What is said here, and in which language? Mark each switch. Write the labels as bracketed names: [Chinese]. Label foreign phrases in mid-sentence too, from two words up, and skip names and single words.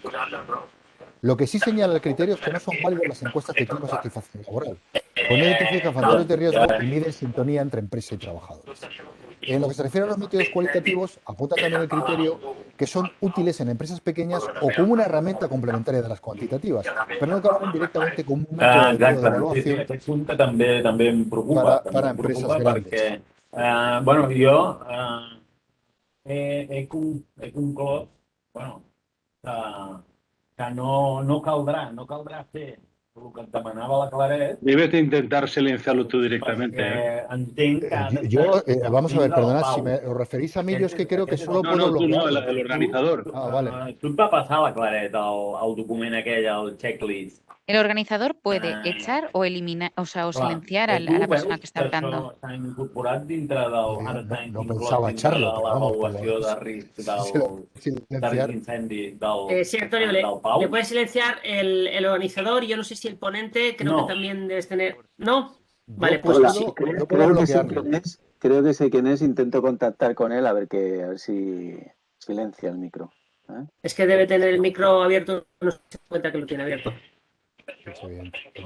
[Spanish] Lo que sí señala el criterio es que no son válidas las encuestas de clima de satisfacción laboral, pues no identifican factores de riesgo y miden sintonía entre empresa y trabajadores. En lo que se refiere a los métodos cualitativos, apunta también el criterio que son útiles en empresas pequeñas o como una herramienta complementaria de las cuantitativas, pero no que valen directamente como un método adecuado de [Catalan] Exacte. Sí, [Spanish] evaluación [Catalan] aquest punt també em preocupa. També [Spanish] para [Catalan] em [Spanish] empresas [Catalan] preocupa [Spanish] grandes. [Catalan] perquè, bueno, jo he conclòs, bueno, que no caldrà fer el que et demanava la Claret, [Spanish] Debes de intentar silenciarlo tú directamente, ¿eh? [Catalan] perquè entenc que ha d'estar [Spanish] Vamos a ver, [Catalan] dintre del [Spanish] perdonad, si [Catalan] pau. [Spanish] me os referís a mí, yo es que creo que [Catalan] Aquest és [Spanish] solo [Catalan] el... [Spanish] No, puedo no, tú no, bloquearlo. el organizador. Ah, vale. [Catalan] Tu et va passar la Claret el document aquell, el checklist. [Spanish] El organizador puede echar o eliminar, o sea, o [Catalan] Clar, [Spanish] silenciar a la persona que está [Catalan] que [Spanish] hablando. [Catalan] això s'ha incorporat dintre del... Ara [Spanish] No, [Catalan] està [Spanish] no [Catalan] inclòs [Spanish] pensaba [Catalan] dintre de [Spanish] echarlo, pero vamos, [Catalan] l'avaluació de risc [Spanish] si lo silenciar. [Catalan] d'incendi [Spanish] Sí, Antonio, [Catalan] del Pau. [Spanish] le puedes silenciar el organizador. Yo no sé si el ponente, creo No. que también debes tener. ¿No? Yo Vale, pues Hola, yo puedo creo que sé bloquearlo. quién es. Creo que sé quién es. Intento contactar con él a ver si silencia el micro. ¿eh? es que debe tener el micro abierto. No se da cuenta que lo tiene abierto.